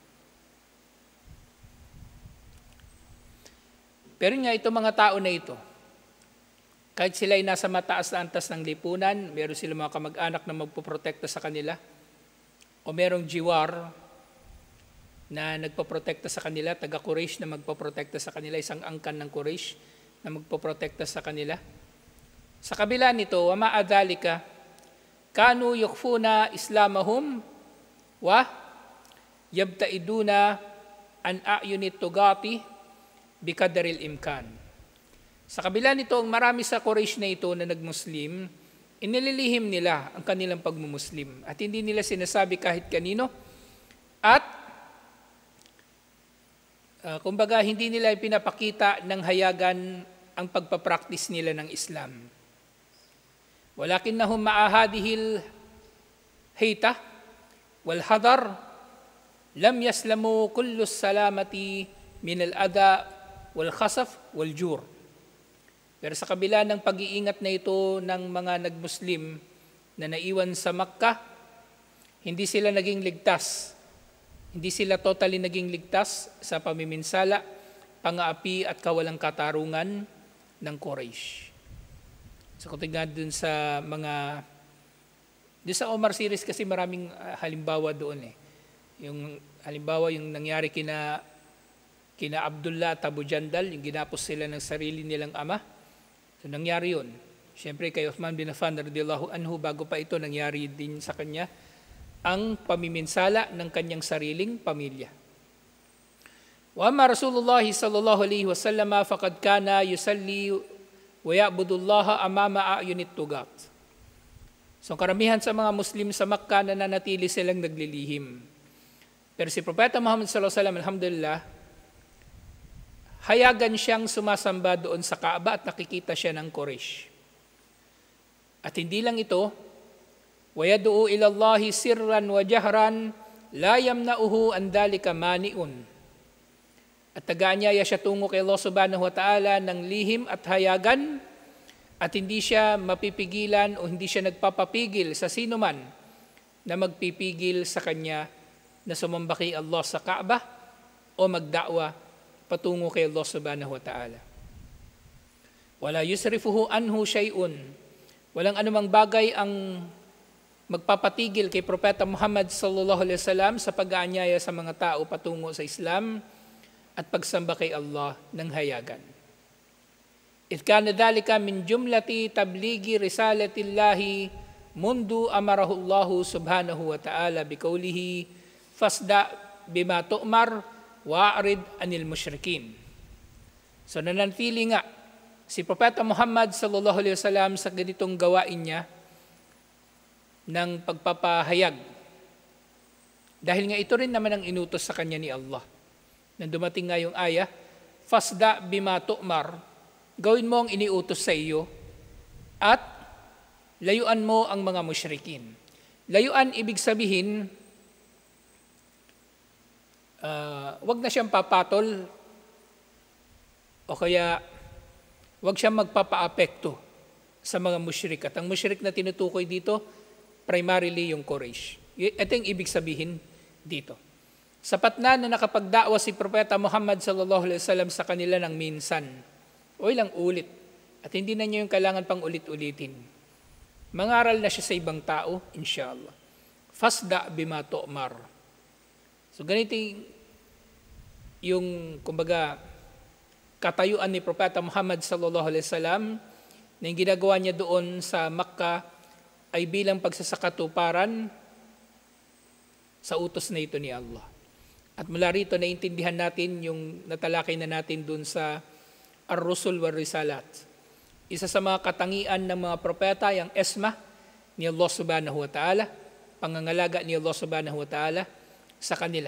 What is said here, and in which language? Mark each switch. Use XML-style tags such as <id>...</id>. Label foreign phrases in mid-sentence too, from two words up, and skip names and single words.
<tl>Pero nga ito mga tao na ito, kahit sila ay nasa mataas na antas ng lipunan, meron sila mga kamag-anak na magpoprotekta sa kanila, o merong jiwar na nagpoprotekta sa kanila, taga-Quraysh na magpoprotekta sa kanila, isang angkan ng Quraysh na magpoprotekta sa kanila. Sa kabila nito,</tl> <ar>ومع ذلك كانوا يخفون إسلامهم ويبتعدون عن أعين الطغاة بقدر الإمكان.</ar> <tl>Sa kabila nito, ang marami sa Quraysh na ito na nagmuslim, inililihim nila ang kanilang pagmumuslim at hindi nila sinasabi kahit kanino at kumbaga hindi nila pinapakita ng hayagan ang pagpapractice nila ng Islam.</tl> <ar>ولكنهم مع هذه الحيطة والحذر لم يسلموا كل السلامة من الأذى والخسف والجور.</ar> <tl>Pero sa kabila ng pag-iingat na ito ng mga nagmuslim na naiwan sa Makkah, hindi sila naging ligtas. Hindi sila totally naging ligtas sa pamiminsala, pang-aapi at kawalang katarungan ng Quraysh. So kung tingnan dun sa dun sa Omar series kasi maraming halimbawa doon eh. Yung halimbawa yung nangyari kina Abdullah at Abu Jandal, yung ginapos sila ng sarili nilang ama. So nangyari yun. Siyempre kay Uthman bin Affan</tl> <ar>رضي الله عنه,</ar> <tl>bago pa ito nangyari din sa kanya ang pamiminsala ng kanyang sariling pamilya.</tl> <ar>وأما رسول الله صلى الله عليه وسلم فقد كان يصلي ويعبد الله أمام أعين الطغاة.</ar> <tl>So karamihan sa mga Muslim sa Makkah na nanatili silang naglilihim. Pero si Propeta Muhammad</tl> <ar>صلى الله عليه وسلم,</ar> <tl>alhamdulillah, hayagan siyang sumasamba doon sa Kaaba at nakikita siya ng Quraysh. At hindi lang ito,</tl> <ar>وَيَدْعُو إِلَى اللَّهِ سِرًّا وَجَهْرًا لَا يَمْنَعُهُ أَنْ ذَلِكَ مَانِعٌ.</ar> <tl>At tagaanyaya siya tungo kay Allah</tl> <ar>سبحانه وتعالى</ar> <tl>ng lihim at hayagan at hindi siya mapipigilan o hindi siya nagpapapigil sa sino man na magpipigil sa kanya na sumamba kay Allah sa Kaaba o magda'wa patungo kay Allah</tl> <ar>سبحانه وتعالى. ولا يصرفه عنه شيء.</ar> <tl>Walang anumang bagay ang magpapatigil kay Propeta Muhammad</tl> <ar>صلى الله عليه وسلم</ar> <tl>sa pag-aanyaya sa mga tao patungo sa Islam at pagsamba kay Allah ng hayagan.</tl> <ar>إذ كان ذلك من جملة تبليغ رسالة الله منذ أمره الله سبحانه وتعالى بقوله فاصدع بما تؤمر وأعرض عن المشركين.</ar> <tl>So nananatili nga si Propeta Muhammad</tl> <ar>صلى الله عليه وسلم</ar> <tl>sa ganitong gawain niya ng pagpapahayag. Dahil nga ito rin naman ang inutos sa kanya ni Allah. Nang dumating nga yung ayah,</tl> <ar>فاصدع بما تؤمر,</ar> <tl>gawin mo ang iniutos sa iyo at layuan mo ang mga musyrikin. Layuan ibig sabihin, wag na siyang papatol o kaya wag siyang magpapaapekto sa mga musyrik. At ang musyrik na tinutukoy dito, primarily yung Quraysh. Ito yung ibig sabihin dito. Sapat na nakapagda'wa si Propeta Muhammad</tl> <ar>صلى الله عليه وسلم</ar> <tl>sa kanila ng minsan. O ilang ulit. At hindi na niya yung kailangan pang ulit-ulitin. Mangaral na siya sa ibang tao, inshallah.</tl> <ar>فاصدع بما تؤمر.</ar> <tl>So ganito yung, kumbaga, katayuan ni Propeta Muhammad</tl> <ar>صلى الله عليه وسلم</ar> <tl>na yung ginagawa niya doon sa Makkah ay bilang pagsasakatuparan sa utos na ito ni Allah. At mula rito naintindihan natin yung natalakay na natin doon sa Ar-Rusul wa Risalat. Isa sa mga katangian ng mga propeta yung esma ni Allah</tl> <ar>سبحانه وتعالى,</ar> <tl>pangangalaga ni Allah</tl> <ar>سبحانه وتعالى</ar> <tl>sa kanila.</tl>